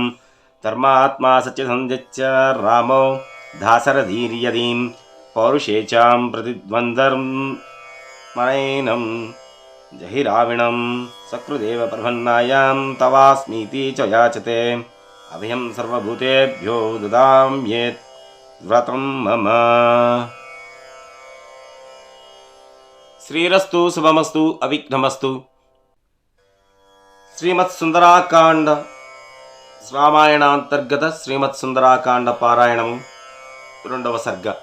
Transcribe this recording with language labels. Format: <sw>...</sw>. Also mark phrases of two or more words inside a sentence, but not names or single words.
<sa>धर्मात्मा सत्यसन्ध्यश्च रामो दाशरथीर्यदीं पौरुषेचां प्रतिद्वन्द्वमनैनं जहि राविणं सकृदेव प्रपन्नायां तवास्मीति च याचते। अभयं सर्वभूतेभ्यो ददाम्येत् व्रतं मम। శ్రీరస్తు శుభమస్తు అవిఘ్నమస్తు.</sa> <te>శ్రీమత్ సుందరాకాండ రామాయణాంతర్గత శ్రీమత్ సుందరాకాండ పారాయణము రెండవ సర్గ.</te>